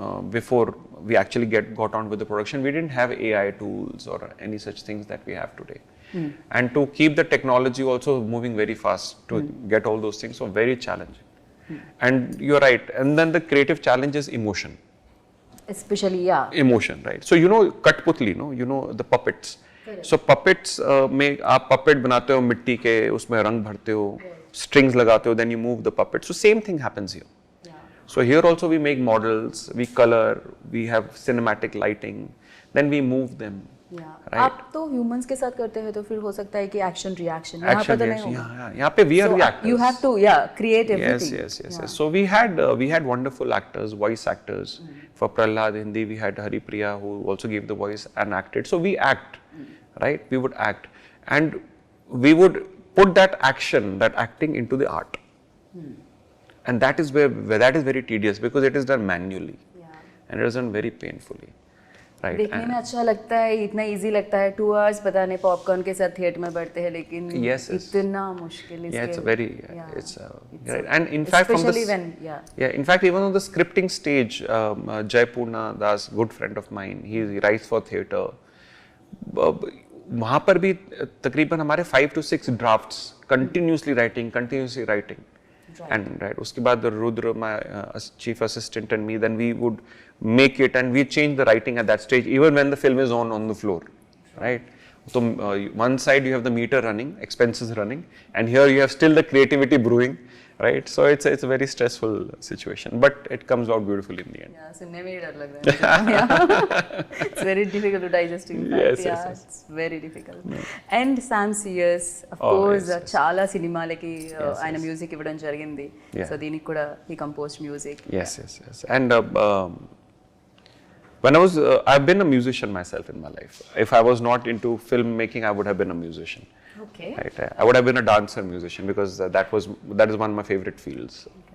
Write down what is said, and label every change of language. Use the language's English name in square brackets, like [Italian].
[English] Before we actually got on with the production, we didn't have AI tools or any such things that we have today. And to keep the technology also moving very fast to get all those things, so very challenging. And you're right. And then the creative challenge is emotion. Especially, yeah. Emotion, right? So Katputli, the puppets. Correct. [Hindi] So puppets में आप puppet बनाते हो मिट्टी के, उसमें रंग भरते हो, strings लगाते हो, [English] then you move the puppet. So same thing happens here. So here also we make models, we color, we have cinematic lighting, then we move them. Yeah. Right? [Hindi] आप तो humans के साथ करते हैं तो फिर हो सकता है कि [English] action reaction. Action reaction. [Hindi] यहाँ पे [English] we are the actors. You have to create everything. Yes. So we had wonderful actors, voice actors. For Prahlad Hindi we had Hari Priya who also gave the voice and acted. So we act, right? We would act, and we would put that acting into the art. And that is where that is very tedious because it is done manually, and it is done very painfully, right? [Hindi] देखने में अच्छा लगता है, इतना easy लगता है, 2 hours पता नहीं popcorn के साथ theatre में बैठते हैं, लेकिन इतना मुश्किल इसके. [English] Yeah, it's very, it's right. And in fact, especially when, in fact, even on the scripting stage, Jaipurna Das, good friend of mine, he writes for theatre. [Hindi] वहाँ पर भी तकरीबन हमारे [English] 5 to 6 drafts, continuously writing. And [Hindi] उसके बाद [English] Rudra, my chief assistant, and me, then we would make it and we change the writing at that stage, even when the film is on the floor, right? So one side you have the meter running, expenses running, and here you have still the creativity brewing, right? So it's a very stressful situation, but it comes out beautifully in the end. [Hindi] Yeah, सुनने में ही डर लग रहा है. [English] It's very difficult to digest. In fact, yes. It's very difficult. [Telugu] And Sam CS, [English] of course, [Telugu] చాలా సినిమాలకి ఆయన music ఇవ్వడం జరిగింది. [English] So [Telugu] దీనికి కూడా [English] he composed music. Yes. And when I've been a musician myself in my life. If I was not into filmmaking, I would have been a musician. Okay. Right. I would have been a dancer musician because that is one of my favorite fields.